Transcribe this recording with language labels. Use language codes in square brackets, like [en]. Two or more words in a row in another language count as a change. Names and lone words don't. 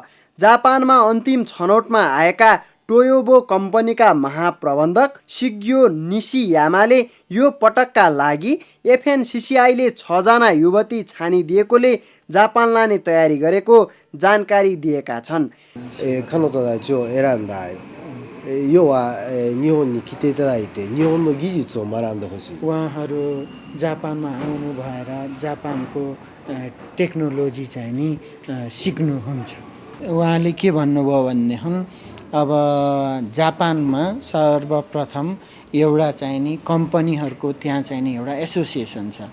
[ne] जापानमा अन्तिम छनौटमा आएका टोयोबो कम्पनीका महाप्रबन्धक सिग्यो निशियामाले यो पटकका लागि एफएनसीसीआईले 6 जना युवती छानिदिएकोले जापान लाने तयारी गरेको जानकारी दिएका छन्। [ja] 彼女たちを選んだ要は日本に来ていただいて日本の技術を学んでほしい。 [ne] उहाँहरू जापानमा आउनु भएर जापानको टेक्नोलोजी चाहिँ नि सिक्नुहुन्छ। उहाँले के भन्नुभयो भन्ने अब जापानमा सर्वप्रथम एउटा चाहिँ नि कम्पनीहरूको त्यहाँ चाहिँ नि एउटा एसोसिएसन छ।